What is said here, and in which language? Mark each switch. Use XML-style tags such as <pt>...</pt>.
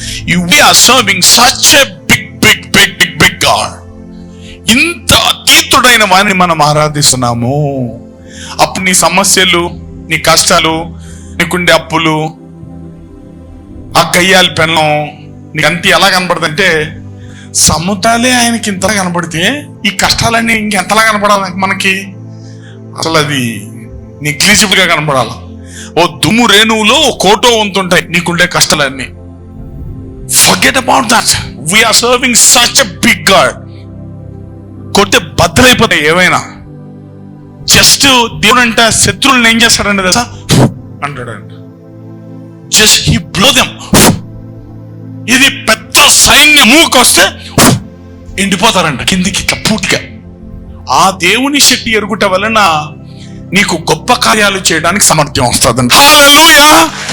<en>We are serving such a big God.</en> <te>ఇంత అతీతుడైన వారిని మనం ఆరాధిస్తున్నాము. అప్పుడు నీ సమస్యలు, నీ కష్టాలు, నీకుండే అప్పులు, ఆ కయ్యాలి పెళ్ళం నీకంతా ఎలా కనపడుతుందంటే, సముద్రాలే ఆయనకి ఇంతలా కనపడితే ఈ కష్టాలన్నీ ఇంకెంతలా కనపడాలి మనకి? అసలు అది నెగ్లిజిబుల్ గా కనపడాలి. ఓ దుమ్ము రేణువులో ఓ కోటో వంతుంటాయి నీకుండే కష్టాలన్నీ.</te> <en>Forget about that. We are serving such a big God.</en> <te>కొట్టే బద్దలైపోతాయి ఏవైనా. జస్ట్ దేవుడు అంటే శత్రువులను ఏం చేస్తాడంటే తెలుసా? అంటాడంట.</te> <en>Just he blow them.</en> <te>ఇది పెద్ద సైన్యముకి వస్తే ఎండిపోతారంట కిందికి ఇట్లా పూర్తిగా. ఆ దేవుని శక్తి ఎరుగుట వలన నీకు గొప్ప కార్యాలు చేయడానికి సామర్థ్యం వస్తుందంట. హల్లెలూయా.</te>